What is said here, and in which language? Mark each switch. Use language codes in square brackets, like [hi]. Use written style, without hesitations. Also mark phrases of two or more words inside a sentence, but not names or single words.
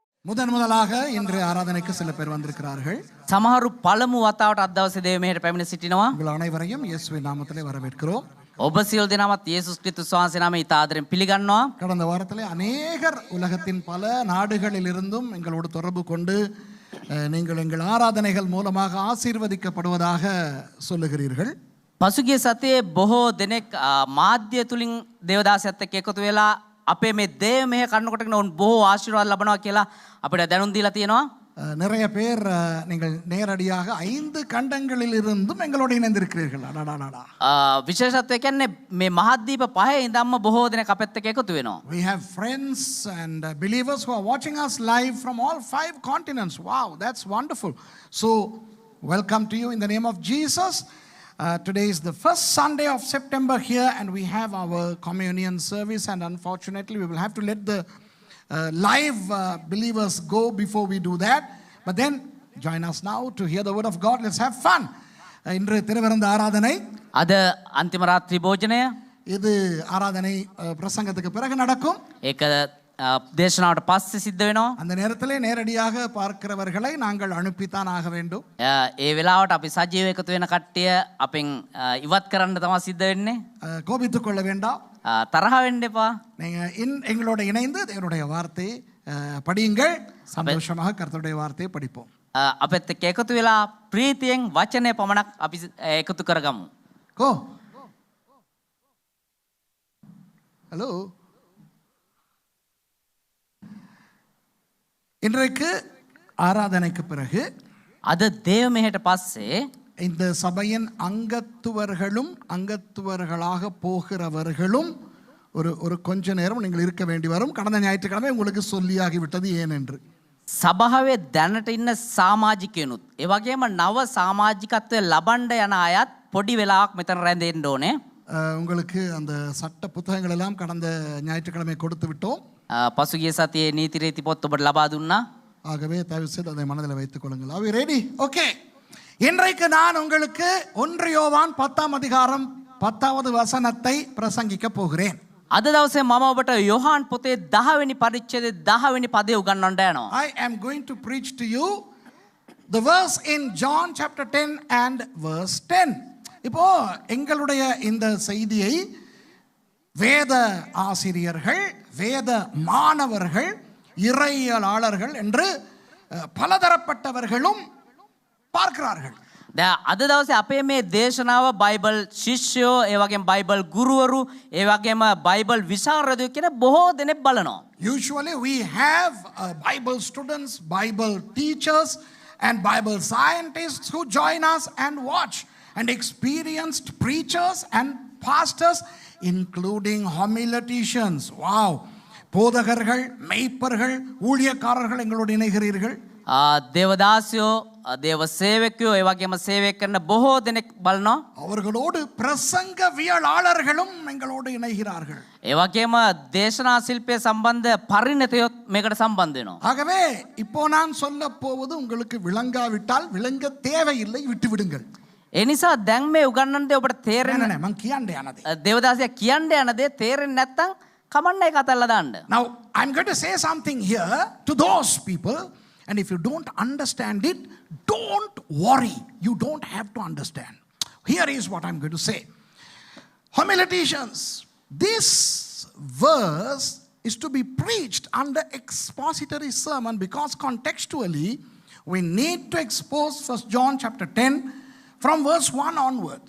[ta] முதலாக இன்று ஆராதனைக்கு சில பேர் வந்திருக்கிறார்கள். [si] සමහරු පළමු වතාවට අද දවසේ දේව මෙහෙට පැමිණ සිටිනවා. [ta] உங்கள் அனைவரையும் இயேசுவின் நாமத்திலே வரவேற்கிறோம். [si] ඔබ සියලු දෙනාමත් යේසුස් ක්‍රිස්තුස් වහන්සේ நாமයෙන් ඉතා ආදරෙන් පිළිගන්නවා. [ta] கடந்த வாரத்திலே அநேகர் உலகத்தின் பல நாடுகளில் இருந்தும் எங்களோடு தொடர்பு கொண்டு நீங்கள் எங்கள் ஆராதனைகள் மூலமாக ஆசீர்வதிக்கப்படுவதாக சொல்லுகிறீர்கள். [si] පසුගිය සතියේ බොහෝ දෙනෙක් මාධ්‍ය තුලින් දේවදාසයත් එක්ක එකතු වෙලා අපේ මේ දේව මෙහෙ කරනකොටගෙන උන් බොහෝ ආශිර්වාද ලබනවා කියලා අපිට දැනුම් දීලා තියෙනවා. [ta] நிறைய பேர் நீங்கள் நேரடியாக 5 கண்டங்களில் இருந்தும் எங்களோடு இணைந்திருக்கிறீர்கள். [si] විශේෂත්වය කියන්නේ මේ මහද්වීප පහේ ඉඳන්ම බොහෝ දෙනෙක් අපෙත් එක්ක එකතු වෙනවා. [en] We have friends and believers who are watching us live from all 5 continents. Wow, that's wonderful. So, welcome to you in the name of Jesus. Today is the first Sunday of September here and we have our communion service, and unfortunately we will have to let the live believers go before we do that. But then join us now to hear the word of God. Let's have fun. [ta] இன்று திருவிருந்த ஆராதனை. [si] අද අන්තිම රාත්‍රී භෝජනය. [ta] இது ஆராதனை பிரசங்கத்துக்கு பிறகு நடக்கும். [si] ඒක දේශනාවට පස්සේ සිද්ධ වෙනවා. [ta] அந்த நேரத்திலே நேரடியாக பார்க்கிறவர்களை நாங்கள் அனுப்பித்தான் ஆக வேண்டும். [si] ඒ වෙලාවට අපි සජීව එකතු වෙන කට්ටිය අපෙන් ඉවත් කරන්න තමයි සිද්ධ වෙන්නේ. [ta] கோபித்துக் கொள்ள வேண்டாம். [si] තරහ වෙන්න එපා. [ta] நீங்க எங்களோட இணைந்து தேவனுடைய வார்த்தையை படியுங்கள். சந்தோஷமாக கர்த்தருடைய வார்த்தையை படிப்போம். [si] අපෙත් එක්ක එකතු වෙලා ප්‍රීතියෙන් වචනය පමණක් අපි එකතු කරගමු. கோ ஹலோ. [ta] இன்றைக்கு ஆராதனைக்கு பிறகு [si] අද දේව මෙහෙට පස්සේ [ta] இந்த சபையின் அங்கத்துவர்களும் அங்கத்துவர்களாக போகிறவர்களும் ஒரு கொஞ்ச நேரம் நீங்கள் இருக்க வேண்டி வரும். கடந்த ஞாயிற்றுக்கிழமை உங்களுக்கு சொல்லியாகிவிட்டது ஏன் என்று. [si] සභාවේ දැනට ඉන්න සමාජිකයනුත් ඒ වගේම නව සමාජිකත්වය ලබන්න යන අයත් පොඩි වෙලාවක් මෙතන රැඳෙන්න ඕනේ. [ta] உங்களுக்கு அந்த சட்ட புத்தகங்கள் எல்லாம் கடந்த ஞாயிற்றுக்கிழமை கொடுத்து விட்டோம். [si] පසුගිය සතියේ නීති රීති පොත් ඔබට ලබා දුන්නා. [ta] ஆகவே தயவு செய்து அதை மனதில் வைத்துக் கொள்ளுங்கள். [en] Are we ready? Okay. [ta] இன்றைக்கு நான் உங்களுக்கு 1 யோவான் 10ஆம் அதிகாரம் 10வது வசனத்தை பிரசங்கிக்க போகிறேன். [si] අද දවසේ මම ඔබට යොහාන් පොතේ 10 වෙනි පරිච්ඡේදයේ 10 වෙනි පදේ උගන්වන්න යනවා. [en] I am going to preach to you the verse in John chapter 10 and verse 10. [ta] இப்போ எங்களுடைய இந்த செய்தியை வேத ஆசிரியர்கள், வேத மாணவர்கள், இறையியலாளர்கள் என்று பலதரப்பட்டவர்களும் பார்க்கிறார்கள். [si] අද දවසේ අපේ මේ දේශනාව බයිබල් ශිෂ්‍යයෝ, ඒ වගේම බයිබල් ගුරුවරු, ඒ වගේම බයිබල් විශාරදයෝ කියන බොහෝ දෙනෙක් බලනවා. [en] Usually we have Bible students, Bible teachers and Bible scientists who join us and watch, and experienced preachers and pastors including homileticians. Wow. [ta] போதகர்கள், மெய்ப்பர்கள், ஊழியக்காரர்கள் எங்களோடு இணைகிறீர்கள். [si] දේවදාසයෝ, දේව සේවකයෝ, ඒ වගේම සේවය කරන බොහෝ දෙනෙක් බලනවා. [ta] அவர்களோடு பிரசங்கவியலாளர்களும் எங்களோடு இணைகிறார்கள். [si] ඒ වගේම දේශනා ශිල්පයේ සම්බන්ධ පරිණතයොත් මේකට සම්බන්ධ වෙනවා. [ta] ஆகவே இப்போ நான் சொல்ல போவது உங்களுக்கு விளங்காவிட்டால் விளங்க தேவையில்லை, விட்டு விடுங்கள். [si] ඒ නිසා දැන් මේ උගන්වන දේ ඔබට තේරෙන්නේ නැහැ. මං කියන්න යන දේ. දේවදාසයා කියන්න යන දේ තේරෙන්නේ නැත්නම් කමන්නේ ඒක අතල්ලා දාන්න. [en] Now I'm going to say something here to those people, and if you don't understand it, don't worry. You don't have to understand. Here is what I'm going to say. Homileticians, this verse is to be preached under expository sermon because contextually we need to expose 1 John chapter 10 from verse 1 onwards.